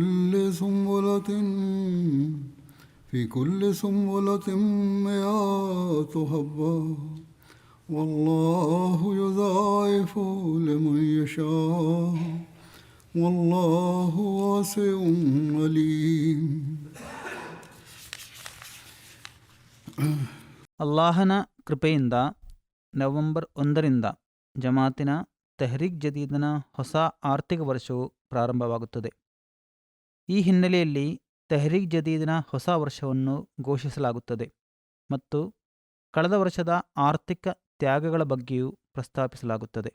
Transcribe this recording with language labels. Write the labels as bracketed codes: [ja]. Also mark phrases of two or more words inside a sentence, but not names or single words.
[ar] كل سنبلة مئات حبة والله يضاعف لمن يشاء والله واسع عليم. [kn] ಅಲ್ಲಾಹನ ಕೃಪೆಯಿಂದ ನವೆಂಬರ್ 1ರಿಂದ ಜಮಾತಿನ ತೆಹ್ರೀಕ್ ಜದೀದನ ಹೊಸ ಆರ್ಥಿಕ ವರ್ಷವು ಪ್ರಾರಂಭವಾಗುತ್ತದೆ. ಈ ಹಿನ್ನೆಲೆಯಲ್ಲಿ ತೆಹ್ರೀಕ್ ಜದೀದನ ಹೊಸ ವರ್ಷವನ್ನು ಘೋಷಿಸಲಾಗುತ್ತದೆ ಮತ್ತು ಕಳೆದ ವರ್ಷದ ಆರ್ಥಿಕ ತ್ಯಾಗಗಳ ಬಗ್ಗೆಯೂ ಪ್ರಸ್ತಾಪಿಸಲಾಗುತ್ತದೆ.